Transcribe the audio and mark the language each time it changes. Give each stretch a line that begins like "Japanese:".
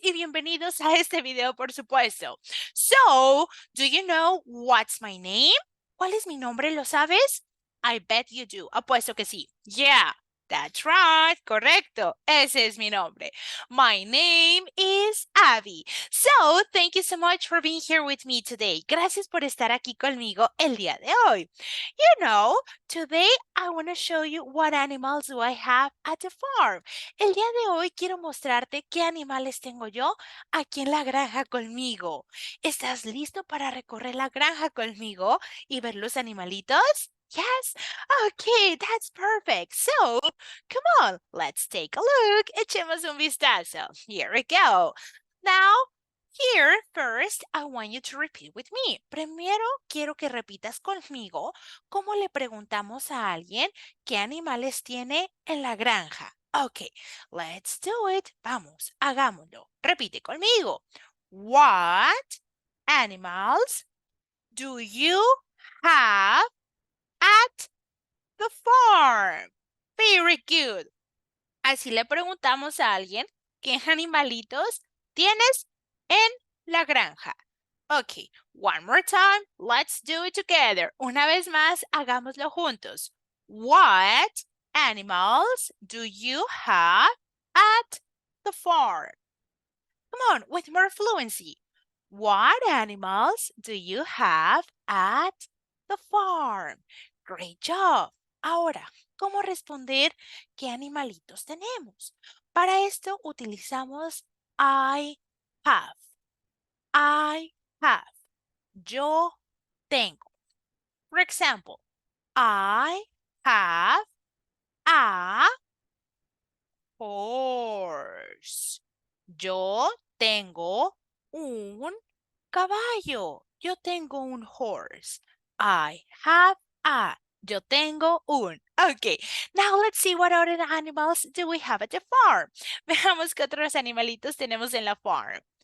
Spanish: Y bienvenidos a este video, por supuesto.
English: So, do you know what's my name?
Spanish: ¿Cuál es mi nombre? ¿Lo sabes?
English: I bet you do.
Spanish: Apuesto que sí.
English: Yeah, that's right.
Spanish: Correcto. Ese es mi nombre.
English: My name is Abby. So, thank you so much for being here with me today.
Spanish: Gracias por estar aquí conmigo el día de hoy.
English: You know, today I want to show you what animals do I have at the farm.
Spanish: El día de hoy quiero mostrarte qué animales tengo yo aquí en la granja conmigo. ¿Estás listo para recorrer la granja conmigo y ver los animalitos?
English: Yes? Okay, that's perfect. So, come on, let's take a look.
Spanish: Echemos un vistazo.
English: Here we go. Now, here, first, I want you to repeat with me.
Spanish: Primero, quiero que repitas conmigo cómo le preguntamos a alguien qué animales tiene en la granja.
English: Okay, let's do it.
Spanish: Vamos, hagámoslo. Repite conmigo.
English: What animals do you have at the farm? Very good.
Spanish: Así le preguntamos a alguien qué animalitos tienes en la granja.
English: Ok, one more time. Let's do it together.
Spanish: Una vez más, hagámoslo juntos.
English: What animals do you have at the farm? Come on, with more fluency. What animals do you have at the farm? Great job.
Spanish: Ahora, ¿cómo responder qué animalitos tenemos? Para esto utilizamos
English: I have. I have.
Spanish: Yo tengo.
English: For example, I have a horse.
Spanish: Yo tengo un caballo. Yo tengo un
English: horse. I have a.
Spanish: Yo tengo un.
English: Okay, now let's see what other animals do we have at the farm.
Spanish: Veamos qué otros animalitos tenemos en la farm.